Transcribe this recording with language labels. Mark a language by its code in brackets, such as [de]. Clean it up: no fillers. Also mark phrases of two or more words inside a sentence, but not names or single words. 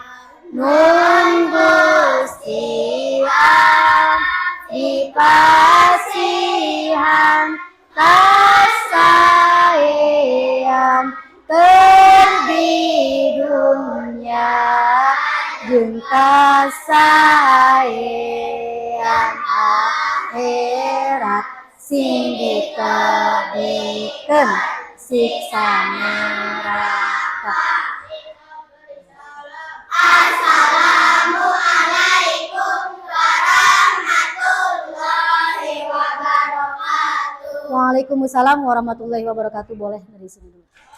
[su] Nun Gusti dipasihan kasaean di dunia jeung kasaean akhirat sing ditebikeun siksa neraka. [ar] وعليكم السلام ورحمة الله وبركاته. [id] Boleh dari sini dulu.